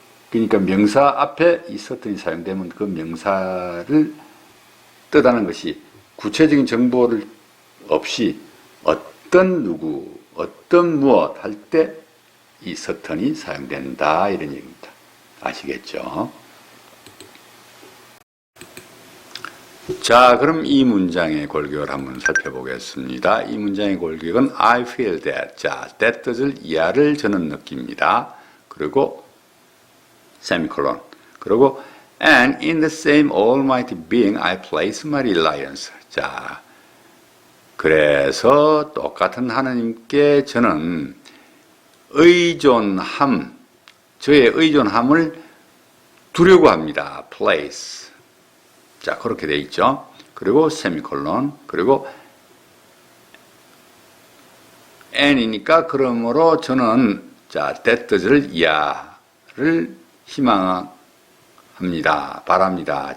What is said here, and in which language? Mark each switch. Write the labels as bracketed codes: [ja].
[ko] 그러니까 명사 앞에 이 certain이 사용되면 그 명사를 뜻하는 것이 구체적인 정보를 없이 어떤 누구, 어떤 무엇 할 때 이 certain이 사용된다, 이런 얘기입니다. 아시겠죠? 자, 그럼 이 문장의 골격을 한번 살펴보겠습니다. 이 문장의 골격은 [en] I feel that. [ko] 자, that 뜻을 이하를 저는 느낍니다. 그리고 세미콜론. 그리고 [en] and in the same almighty being I place my reliance. [ko] 자, 그래서 똑같은 하나님께 저는 의존함, 저의 의존함을 두려고 합니다. place. 자, 그렇게 돼 있죠. 그리고 세미콜론, 그리고 and이니까 그러므로 저는, 자, that 뜻을 이하를 희망합니다, 바랍니다.